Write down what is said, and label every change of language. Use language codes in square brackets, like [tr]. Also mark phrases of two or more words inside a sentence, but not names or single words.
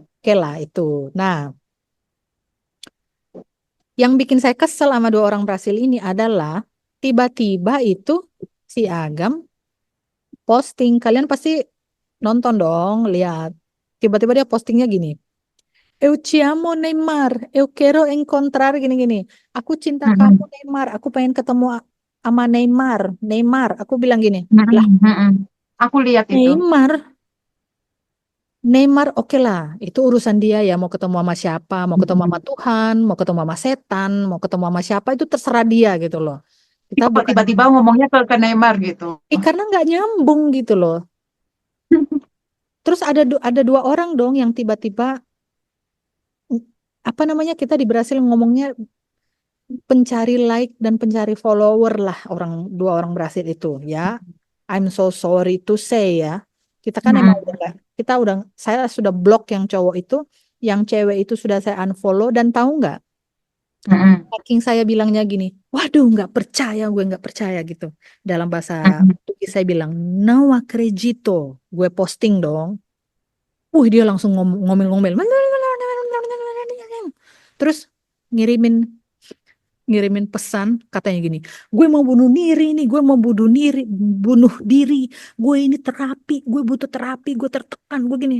[id] Oke lah itu. Nah, yang bikin saya kesel sama dua orang Brasil ini adalah tiba-tiba itu si Agam posting. Kalian pasti nonton dong, lihat. Tiba-tiba dia postingnya gini. [pt] Eu te amo Neymar, eu quero encontrar gini-gini. [id] Aku cinta kamu Mm-mm. Neymar, aku pengen ketemu sama Neymar. Neymar, aku bilang gini. Lah, Mm-mm. Mm-mm. Aku lihat itu. Neymar, Neymar oke lah, itu urusan dia ya mau ketemu sama siapa, mau ketemu sama Mm-mm. Tuhan, mau ketemu sama setan, mau ketemu sama siapa itu terserah dia gitu loh. Kita Kok bukan, tiba-tiba ngomongnya ke Neymar gitu. karena nggak nyambung gitu loh. Terus ada dua orang dong yang tiba-tiba mm, apa namanya kita di Brasil ngomongnya pencari like dan pencari follower lah dua orang Brasil itu ya. [en] I'm so sorry to say [id] ya. Kita kan emang udah Mm-mm. saya sudah blok yang cowok itu, yang cewek itu sudah saya unfollow dan tahu nggak? Mm-mm. Saking saya bilangnya gini, waduh nggak percaya, gue nggak percaya gitu. Dalam bahasa Mm-mm. Portugis saya bilang, [pt] não acredito. [id] Gue posting dong. Dia langsung ngomel-ngomel. Terus ngirimin ngirimin pesan katanya gini, gue mau bunuh diri nih, gue mau bunuh diri, gue ini terapi, gue butuh terapi, gue tertekan, gue gini.